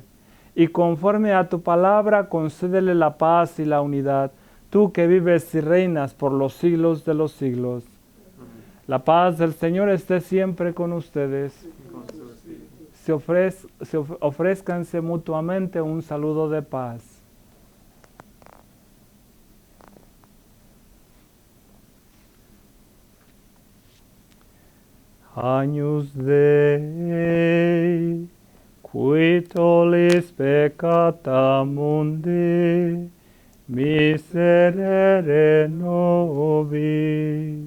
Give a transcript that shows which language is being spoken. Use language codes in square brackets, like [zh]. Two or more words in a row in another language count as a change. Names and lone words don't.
[es] Y conforme a tu palabra, concédele la paz y la unidad, tú que vives y reinas por los siglos de los siglos. La paz del Señor esté siempre con ustedes. Con su espíritu. Ofrézcanse mutuamente un saludo de paz. [la] Agnus Dei, qui tollis peccata mundi, miserere nobis.